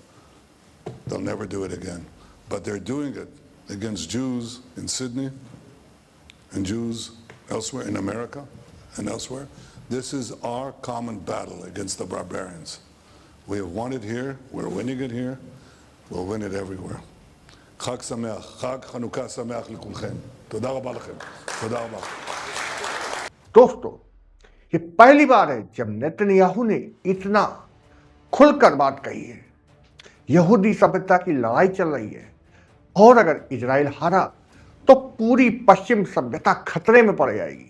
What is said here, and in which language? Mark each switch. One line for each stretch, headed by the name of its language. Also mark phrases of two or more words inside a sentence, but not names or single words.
English: They'll never do it again. But they're doing it against Jews in Sydney and Jews elsewhere in America and elsewhere. This is our common battle against the barbarians. We have won it here, we're winning it here, we'll win it everywhere.
Hebrew: חג שמח, חג חנוכה שמח לכולכם. תודה רבה לכם. תודה रबा।
Hindi: दोस्तों, ये पहली बार है जब नेतन्याहू ने इतना खुलकर बात कही है। यहूदी सभ्यता की लड़ाई चल रही है, और अगर इजराइल हारा तो पूरी पश्चिम सभ्यता खतरे में पड़ जाएगी।